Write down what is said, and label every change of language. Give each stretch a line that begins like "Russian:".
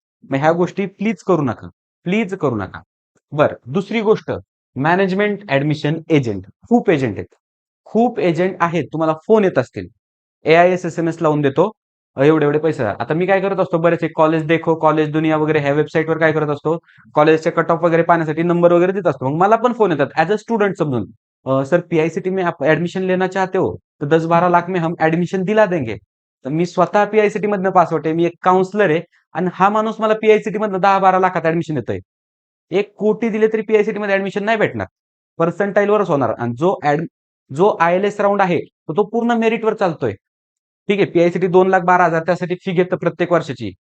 Marathi: मग ह्या गोष्टी प्लीज करू नका. प्लीज करू नका. बरं, दुसरी गोष्ट मॅनेजमेंट ॲडमिशन एजंट. खूप एजंट आहेत. खूप एजंट आहेत. तुम्हाला फोन येत असतील. ए-आय-एस, एस-एम-एस लावून देतो. एवढे-एवढे पैसे द्या. आता मी काय करत असतो बरेचसे कॉलेज देखो, कॉलेज दुनिया वगैरे ह्या वेबसाईटवर काय करत असतो, कॉलेजचे कट ऑफ वगैरे पाहण्यासाठी नंबर वगैरे देत असतो. मग मला पण फोन येतात ॲज अ स्टुडंट समजून.
Hindi: "सर पी-आय-सी-टी में आप एडमिशन लेना चाहते हो, तो 10-12 लाख में हम एडमिशन दिला देंगे."
Marathi: तर मी स्वतः पी-आय-सी-टी मधनं पास आउट आहे. मी एक काउन्सलर आहे आणि हा माणूस मला पी-आय-सी-टी मधनं 10-12 लाखात ॲडमिशन देतोय. 1 कोटी दिले तरी पी-आय-सी-टी मध्ये ॲडमिशन नाही भेटणार. पर्सेंटाईलवरच होणार आणि जो आय-एल-एस राउंड आहे, तर तो पूर्ण मेरिटवर चालतोय. ठीक आहे, पी-आय-सी-टी 2,12,000 त्यासाठी फी घेतं प्रत्येक वर्षाची.